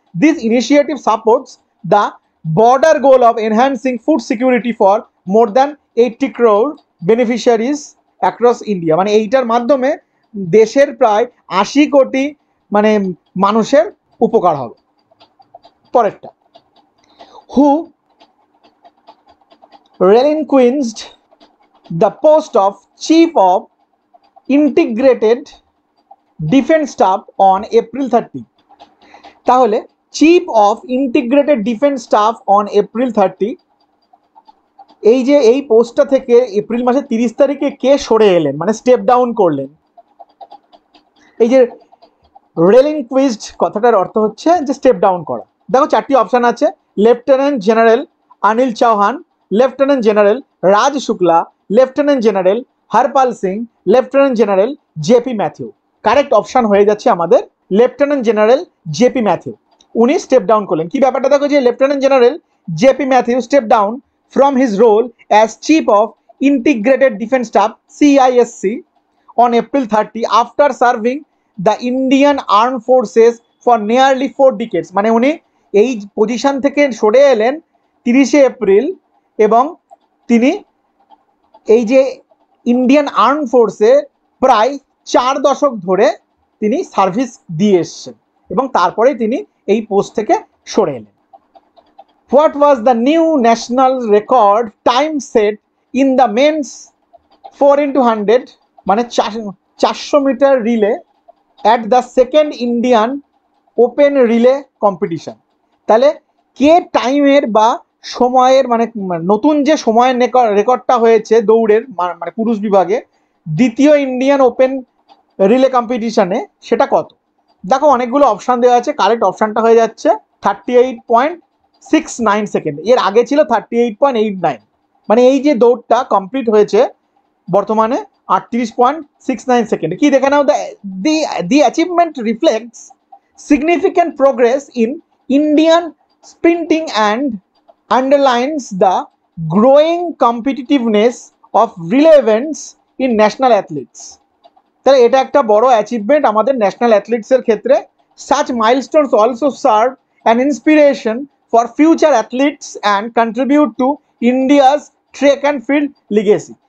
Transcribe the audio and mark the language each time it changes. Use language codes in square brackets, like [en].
[en] This initiative supports the broader goal of enhancing food security for more than 80 crore beneficiaries across India. [bn] মানে এইটার মাধ্যমে দেশের প্রায় 80 কোটি মানে মানুষের উপকার হবে। পরেরটা, [en] Who relinquished the post of Chief of Integrated Defence Staff on April 30। [bn] তাহলে [en] chief of integrated defence staff on April 30, [bn] এই যে এই পোস্টটা থেকে এপ্রিল মাসের 30 তারিখে কে সরে এলেন মানে স্টেপ ডাউন করলেন। এই যে রেলিনকুইজড কথাটার অর্থ হচ্ছে যে স্টেপ ডাউন করা। দেখো চারটি অপশন আছে, lieutenant general Anil Chauhan, lieutenant general রাজ Shukla, lieutenant general Harpal Singh, lieutenant general JP Matthew. Correct option হয়ে যাচ্ছে আমাদের লেফটেন্যান্ট জেনারেল জেপি ম্যাথিউ, উনি স্টেপ ডাউন করলেন। কি ব্যাপারটা দেখো, যে [en] Lieutenant general JP Mathew step down from his role as Chief of Integrated Defence Staff CISC on April 30 after serving the Indian Armed Forces for nearly 4 decades। [bn] মানে উনি এই position থেকে সরে এলেন 30শে এপ্রিল এবং তিনি এই যে ইন্ডিয়ান আর্ম ফোর্সে প্রায় 4 দশক ধরে তিনি সার্ভিস দিয়ে এসেছেন এবং তারপরেই তিনি এই পোস্ট থেকে সরে এলেন। [en] What was the new national record time set in the men's 4x100 [bn] মানে [en] 400 metre relay at the second Indian Open Relay competition? [bn] তাহলে কে টাইমের বা সময়ের মানে নতুন যে সময়ের রেকর্ডটা হয়েছে দৌড়ের মানে পুরুষ বিভাগে দ্বিতীয় ইন্ডিয়ান ওপেন রিলে কম্পিটিশনে সেটা কত? দেখো অনেকগুলো অপশান দেওয়া আছে, কারেক্ট অপশানটা হয়ে যাচ্ছে 38.69 সেকেন্ড। এর আগে ছিল 38.89, মানে এই যে দৌড়টা কমপ্লিট হয়েছে বর্তমানে 38.69 সেকেন্ড। কি দেখে নাও, [en] The achievement reflects significant progress in Indian sprinting and underlines the growing competitiveness of relevance in national athletes। [bn] তাহলে এটা একটা বড় অ্যাচিভমেন্ট আমাদের ন্যাশনাল অ্যাথলিটসের ক্ষেত্রে। [en] such milestones also serve an inspiration for future athletes and contribute to India's track and field legacy।